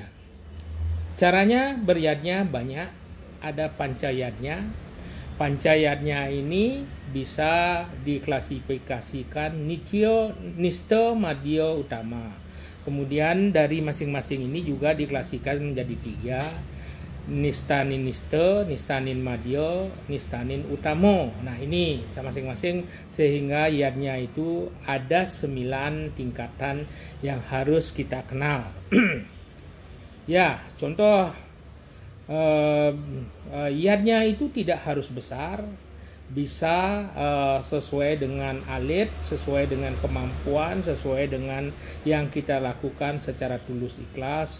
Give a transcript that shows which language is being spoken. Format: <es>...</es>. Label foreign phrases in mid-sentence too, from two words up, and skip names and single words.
<id>Caranya beryadnya banyak, ada pancayadnya. Pancayadnya ini bisa diklasifikasikan nityo, nisto, madyo, utama. Kemudian dari masing-masing ini juga diklasifikasikan menjadi 3,</id> <ban>nistanin nisto, nistanin madyo, nistanin utamo.</ban> <id>Nah ini masing-masing, sehingga yadnya itu ada 9 tingkatan yang harus kita kenal. Ya, contoh yadnya itu tidak harus besar, bisa sesuai dengan alit, sesuai dengan kemampuan, sesuai dengan yang kita lakukan secara tulus ikhlas.</id>